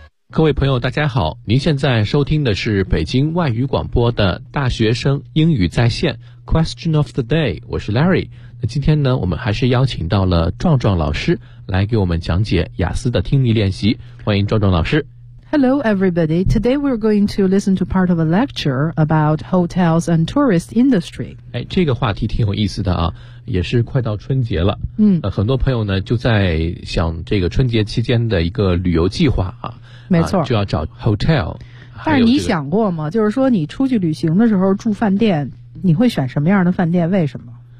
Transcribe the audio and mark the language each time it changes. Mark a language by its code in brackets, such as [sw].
[zh] 各位朋友大家好，您现在收听的是北京外语广播的大学生英语在线 Question of the day， 我是 Larry。那今天呢，我们还是邀请到了壮壮老师来给我们讲解雅思的听力练习，欢迎壮壮老师。 [en] Hello everybody, today we're going to listen to part of a lecture about hotels and tourist industry。 [zh] 哎，这个话题挺有意思的啊，也是快到春节了，很多朋友呢就在想这个春节期间的一个旅游计划啊，没错，就要找 hotel。但是你想过吗，就是说你出去旅行的时候住饭店，你会选什么样的饭店，为什么？